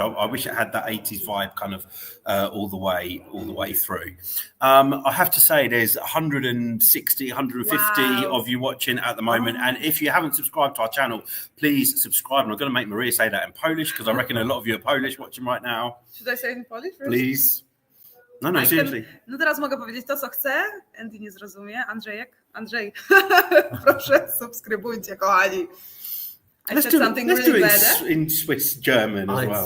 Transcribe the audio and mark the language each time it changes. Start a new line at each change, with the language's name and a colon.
English: I wish it had that 80s vibe kind of all the way through. I have to say there's 160, 150 of you watching at the moment. And if you haven't subscribed to our channel, please subscribe. And I'm going to make Maria say that in Polish because I reckon a lot of you are Polish watching right now. Should I say it in Polish? First? Please. No, seriously.
Polish: No teraz mogę powiedzieć to, co chcę. Andy nie zrozumie. Andrzej. Proszę, subskrybujcie, kochani.
English: Let's do it in Swiss German as well.